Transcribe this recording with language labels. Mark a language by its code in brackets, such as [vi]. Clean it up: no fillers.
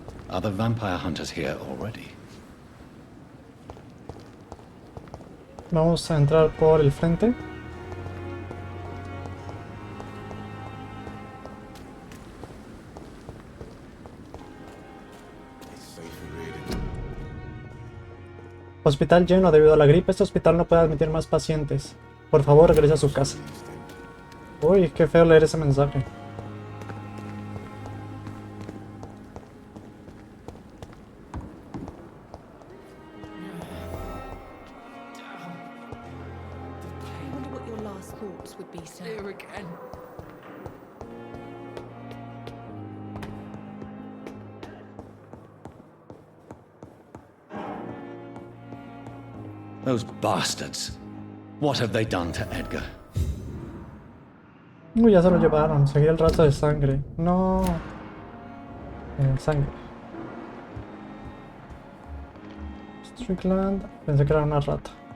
[en] Are the vampire hunters here already? [es] Vamos a entrar por el frente. Hospital lleno debido a la gripe. Este hospital no puede admitir más pacientes. Por favor, regrese a su casa. Uy, qué feo leer ese mensaje. [en] I wonder what your last thoughts would be, sir. Here again. Those bastards. What have they done to Edgar? [es] Uy, ya se lo llevaron. Seguí el rastro de sangre. No. Sangre. Strickland. Pensé que era una rata.